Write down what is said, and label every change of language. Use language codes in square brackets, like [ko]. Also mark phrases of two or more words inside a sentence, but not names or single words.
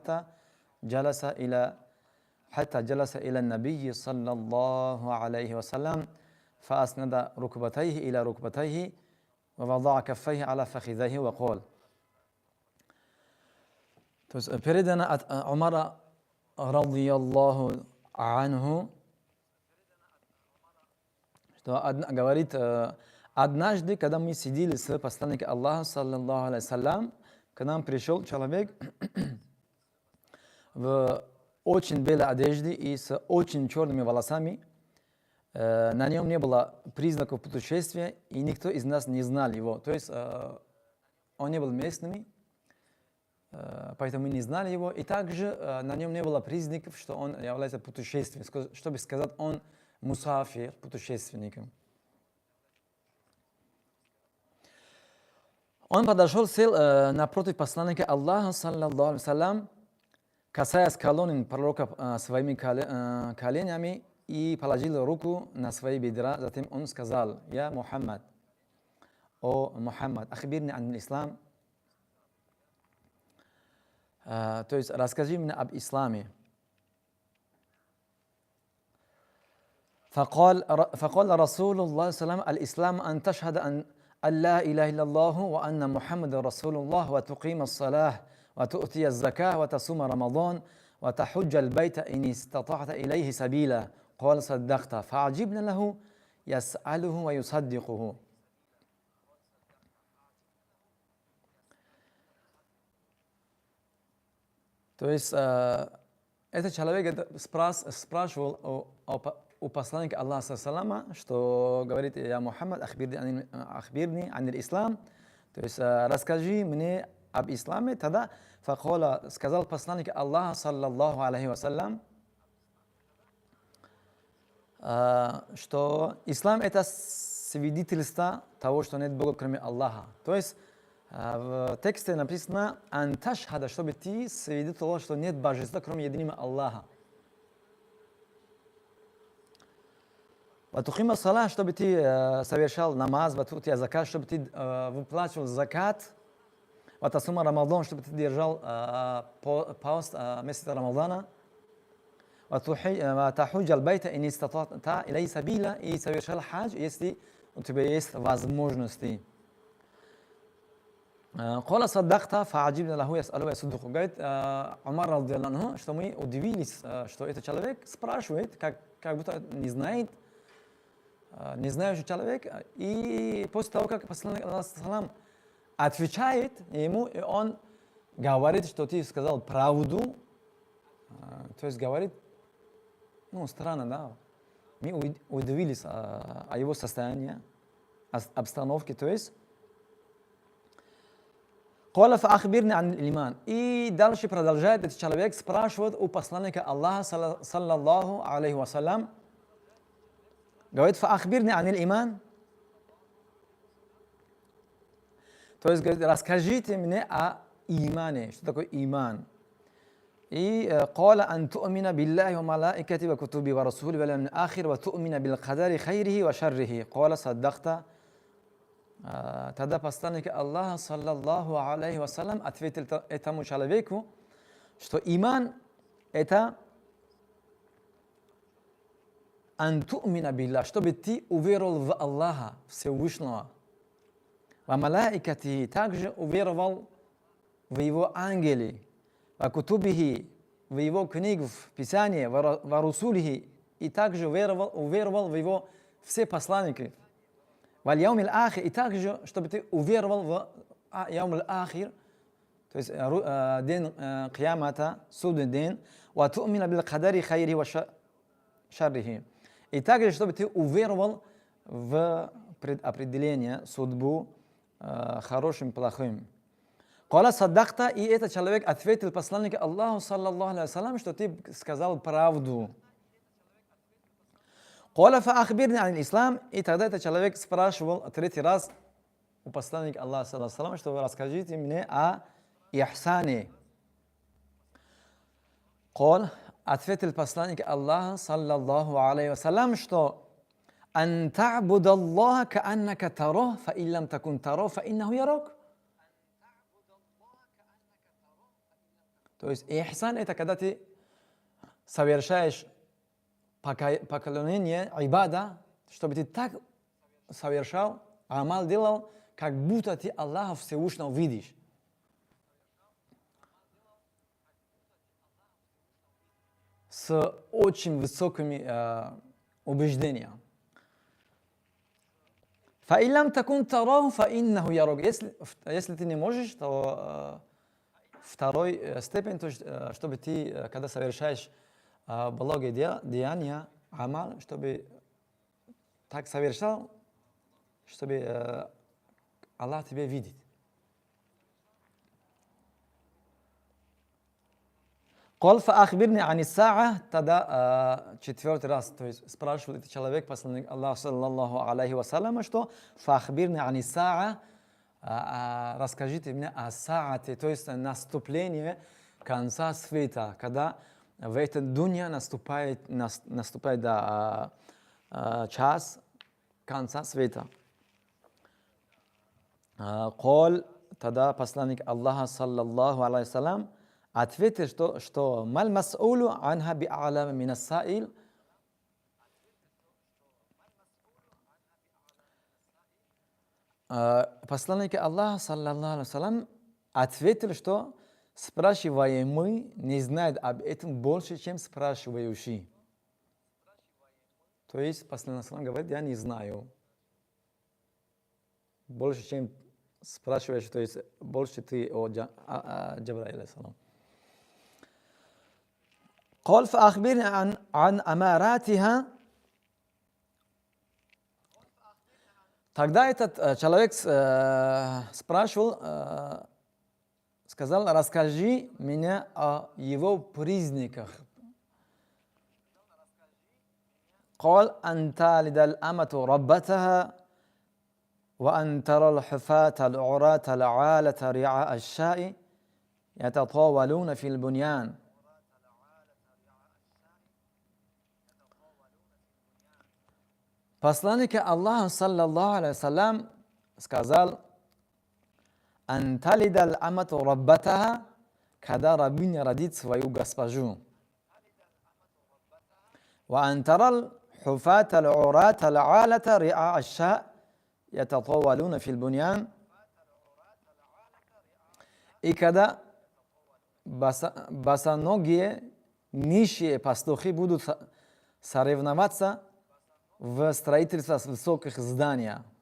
[ar] حتى جلس إلى النبي صلى الله عليه وسلم فأسند ركبتيه إلى ركبتيه ووضع كفيه على فخذيه وقال. [ru] То есть передано от Умара [ar] رضي الله عنه, [ru] что говорит, однажды, когда мы сидели с посланником Аллаха, [ar] صلى الله عليه وسلم, [ru] к нам пришел человек в очень белой одежде и с очень черными волосами. На нем не было признаков путешествия, и никто из нас не знал его. То есть он не был местным, поэтому мы не знали его. И также на нем не было признаков, что он является путешественником, чтобы сказать, он мусафир, путешественником. Он подошел, сел напротив посланника Аллаха, [ar] صلى الله عليه وسلم, [ru] касаясь колонн пророка своими коленями, и положил руку на свои бедра. Затем он сказал: «Я Мухаммад, о Мухаммад, [ar] أخبرني عن الإسلام». [ru] То есть расскажи мне об исламе. [ar] فقال رسول الله صلى الله عليه وسلم: الإسلام أن تشهد أن لا إله إلا الله وأن محمد رسول الله وتقيم الصلاة وتؤتي الزكاة وتصوم رمضان وتحج البيت إن استطعت إليه سبيلا. قال صدقت. فعجبنا له يسأله ويصدقه. [ru] То есть этот человек спрашивал у посланника Аллаха, что говорит: «Я Мухаммад, [ar] أخبرني عن الإسلام». [ru] То есть расскажи мне об исламе. Тогда сказал посланник Аллаха, [ar] صلى الله عليه وسلم, [ru] что ислам — это свидетельство того, что нет Бога, кроме Аллаха. То есть в тексте написано «анташхада», чтобы ты свидетельствовал, что нет божества, кроме единого Аллаха. [ar] «وتقيم الصلاة», [ru] чтобы ты совершал намаз, [ar] وتؤتي الزكاة, [ru] чтобы ты выплачивал закат, [ar] وتصوم رمضان, [ru] чтобы ты держал пост месяца Рамадана, [ar] وتحج البيت إن استطعت إليه سبيلا, [ru] и совершал хадж, если у тебя есть возможности. [ar] «قال صدقت فعجبنا له يسأله ويصدقه». [ru] Говорит Умар [ar] رضي الله عنه, [ru] что мы удивились, что этот человек спрашивает, как будто не знает, не знающий человек. И после того, как посланник Аллаха отвечает ему, и он говорит, что ты сказал правду, то есть говорит, странно, да. Мы удивились о его состоянии, обстановке, то есть. [ar] قال فأخبرني عن الإيمان. [ru] И дальше продолжает этот человек спрашивать у посланника Аллаха, [ar] صلى الله عليه وسلم, [ru] говорит, [ar] فأخبرني عن الإيمان. [ru] То есть, говорит, расскажите мне о имане. Что такое иман? [ar] И قال أن تؤمن بالله وملائكته وكتبه ورسوله واليوم الآخر وتؤمن بالقدر خيره وشره قال صدقت. [ru] Тогда посланник Аллаха, [ar] صلى الله عليه وسلم, [ru] ответил этому человеку, что иман это [ar] أن تؤمن بالله, [ru] чтобы ты уверовал в Аллаха Всевышнего, [ar] وملائكته, [ru] также уверовал в его ангелы, [ar] وكتبه, [ru] в его книгу, в Писание, [ar] ورسله, [ru] и также уверовал в его все посланники. [ar] واليوم الآخر, [ru] и также, чтобы ты уверовал в [ar] اليوم الآخر, [ru] то есть день киямата, судный день, [ar] وتؤمن بالقدر خيره وشره. [ru] И также, чтобы ты уверовал в предопределение, судьбу, хорошим и плохим. [ar] قال صدقت, [ru] и этот человек ответил посланнику Аллаху, [ar] صلى الله عليه وسلم, [ru] что ты сказал правду. [ar] قال فأخبرني عن الإسلام, [ru] и тогда этот человек спрашивал третий раз у посланника Аллаха, [ar] صلى الله عليه وسلم, [ru] что вы расскажите мне о ихсане. Кал, ответил посланник Аллаха, [ar] صلى الله عليه وسلم, [ru] что [ar] أن تعبد الله كأنك تراه فإن لم تكن تراه فإنه يراك. [ru] То есть ихсан это когда ты совершаешь поклонение, ибада, чтобы ты так совершал, амал делал, как будто ты Аллаха Всевышнего видишь. С очень высокими убеждениями. [ar] فإن لم تكن تراه فإنه يراك. [ru] Если ты не можешь, то второй степень, то есть, чтобы ты, когда совершаешь благое деяния, амал, чтобы так совершал, чтобы Аллах тебя видит. [ar] قال فأخبرني عن الساعة, [ru] тогда четвертый раз, то есть спрашивает этот человек, посланник Аллаха, [ar] صلى الله عليه وسلم, [ru] что [ar] فأخبرني عن الساعة, [ru] расскажите мне о саате, то есть наступление конца света, когда в этом дунья наступает час конца света. Кол, тогда посланник Аллаха, [ar] صلى الله عليه وسلم, [ru] ответил, что [ar] ما المسؤول عنها بأعلم من السائل. [ru] Посланник Аллаха, [ar] صلى الله عليه وسلم, [ru] ответил, что спрашиваемый не знает об этом больше, чем спрашивающий. То есть посланник говорит, я не знаю. Больше, чем спрашиваешь, то есть больше ты о Джабраиле алейхиссалам. [ar] قال فأخبرني عن أماراتها. [ru] Тогда этот человек спрашивал, сказал, расскажи мне о его признаках. [ar] قال أن تلد الأمة ربتها وأن ترى الحفاة العراة العالة رعاء الشاء يتطاولون في البنيان. [ru] Посланник Аллаха, [ar] صلى الله عليه وسلم, [ru] сказал, [ar] «أن تلد الأمة ربتها», [ru] когда рабыня родит свою госпожу. [ar] «وأن ترى الحفاة العراة العالة رعاء الشاء يتطاولون في البنيان». [ru] И когда босоногие нищие пастухи будут соревноваться в строительстве высоких зданий.